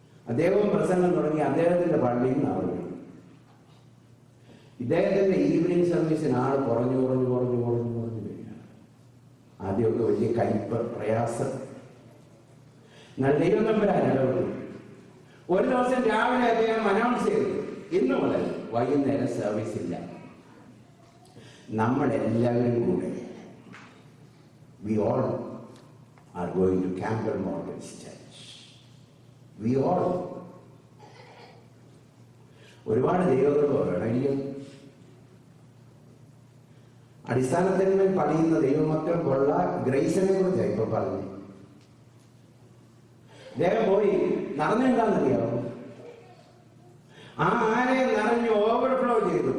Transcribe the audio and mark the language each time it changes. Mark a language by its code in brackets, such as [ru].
[ml] അദ്ദേഹവും പ്രസംഗം തുടങ്ങി അദ്ദേഹത്തിന്റെ പള്ളിയിൽ നിന്ന് അവർ വരും. ഇദ്ദേഹത്തിന്റെ ഈവനിങ് സർവീസിന് ആൾ കുറഞ്ഞു വരികയാണ്. ആദ്യമൊക്കെ വലിയ കയ്പ് പ്രയാസം. എന്നാൽ ദൈവം തമ്പുരാൻ ഇടപെട്ടു. ഒരു ദിവസം രാവിലെ അദ്ദേഹം അനൗൺസ് ചെയ്തു, ഇന്നു മുതൽ വൈകുന്നേരം സർവീസ് ഇല്ല. നമ്മളെല്ലാവരും കൂടെ [en] we all are going to Campbell Morgan's church. We all. [ml] ഒരുപാട് ദൈവകൃപ വേണമെങ്കിൽ അടിസ്ഥാനത്തിന്മേൽ പണിയുന്ന ദൈവമക്കൾക്കുള്ള ഗ്രേസിനെ കുറിച്ചാണ് ഇപ്പൊ പറഞ്ഞു. അദ്ദേഹം പോയി നടന്നെന്താണെന്നറിയാമോ? ആ ആലയം നിറഞ്ഞ് ഓവർഫ്ലോ ചെയ്തു.